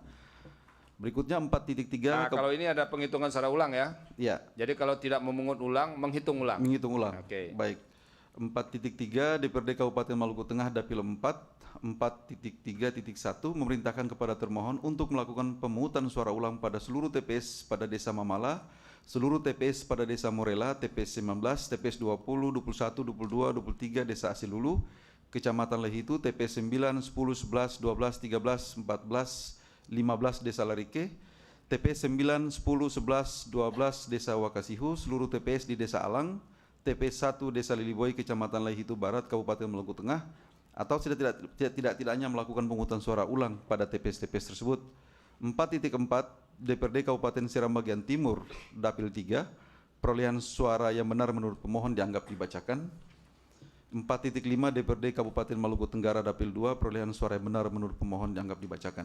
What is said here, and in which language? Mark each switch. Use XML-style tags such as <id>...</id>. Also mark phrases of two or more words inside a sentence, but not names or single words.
<id>Berikutnya 4.3. Kalau ini ada penghitungan suara ulang ya? Ya. Jadi kalau tidak memungut ulang, menghitung ulang. Menghitung ulang. Oke. Baik. 4.3 DPRD Kabupaten Maluku Tengah Dapil 4 4.3.1 memerintahkan kepada termohon untuk melakukan pemungutan suara ulang pada seluruh TPS pada Desa Mamala, seluruh TPS pada Desa Morela, TPS 19, TPS 20, 21, 22, 23 Desa Asilulu, Kecamatan Lehitu, TPS 9, 10, 11, 12, 13, 14, 15 Desa Larike, TPS 9, 10, 11, 12 Desa Wakasihu, seluruh TPS di Desa Alang, TPS 1 Desa Liliboy, Kecamatan Lehitu Barat, Kabupaten Maluku Tengah, atau tidak-tidaknya melakukan pemungutan suara ulang pada TPS-TPS tersebut. 4.4 DPRD Kabupaten Seram Bagian Timur Dapil 3, perolehan suara yang benar menurut pemohon dianggap dibacakan. 4.5 DPRD Kabupaten Maluku Tenggara Dapil 2, perolehan suara yang benar menurut pemohon dianggap dibacakan.</id>